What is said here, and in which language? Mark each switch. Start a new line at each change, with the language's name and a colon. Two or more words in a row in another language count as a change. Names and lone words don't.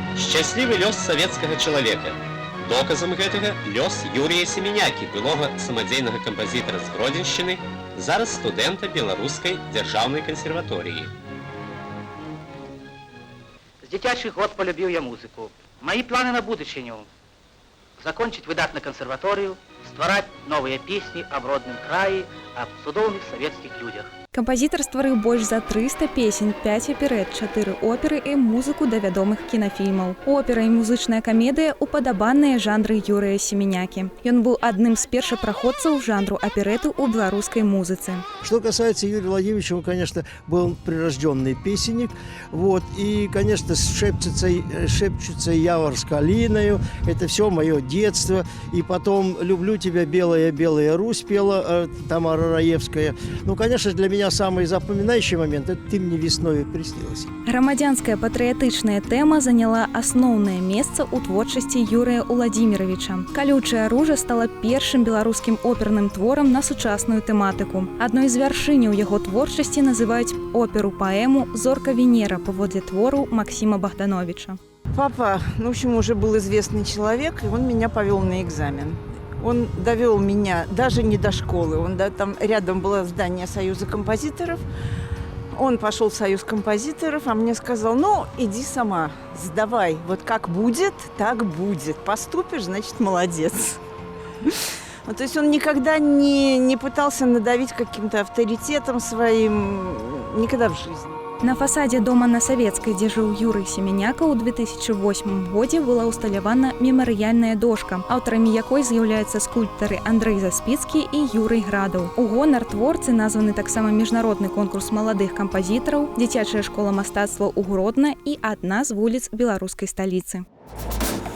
Belarusian: Шчаслівы лёс савецкага чалавека. Доказам гэтага лёс Юрія Семенякі, былога самадзейнага кампазітара з Гродзеншчыны, зараз студэнта Беларускай дзяржаўнай кансерваторыі.
Russian: С
Belarusian: дзіцячых год
Russian: полюбил я музыку. Мои планы на будущее – закончить выдатно консерваторию, створать новые песни об родном крае, об цудоўных советских людях.
Belarusian: Кампазітар стварыў больш за 300 песень, 5 аперэт, 4 оперы і музыку да вядомых кінафільмаў. Опера і музычная камедыя – упадабаныя жанры Юрыя Семенякі. Ён быў адным з першапраходцаў жанру аперэту ў беларускай музыцы.
Russian: Что касается Юрия Владимировича, он, конечно, был прирожденный песенник. Вот, и, конечно, шепчется явор с калиною. Это все мое детство. И потом «Люблю тебя, белая, белая Русь» пела Тамара Раевская. Ну, конечно, для меня самый запоминающий момент – это «Ты мне весною приснилась».
Belarusian: Грамадзянская патрыятычная тэма заняла асноўнае месца ў творчасці Юрыя Уладзіміравіча. «Калючая ружа» стала першым беларускім оперным творам на сучасную тэматыку. Адной з вяршыняў яго творчасці называюць оперу-паэму «Зорка Венера» паводле твору Максима Богдановича.
Russian: Папа, в общем, уже был известный человек, и он меня повел на экзамен. Он довел меня даже не до школы, там рядом было здание Союза композиторов. Он пошел в Союз композиторов, а мне сказал: ну, иди сама, сдавай, вот как будет, так будет. Поступишь, значит, молодец. То есть он никогда не пытался надавить каким-то авторитетом своим, никогда в жизни.
Belarusian: На фасадзе дома на Савецкай, дзе жыў Юрый Семеняка, ў 2008 годзе была ўсталявана мемарыяльная дошка, аўтарамі якой з'яўляюцца скульптары Андрэй Заспіцкі і Юрый Градаў. У гонар творцы названы таксама міжнародны конкурс маладых кампазітараў, дзіцячая школа мастацтва ў Гродна і адна з вуліц беларускай сталіцы.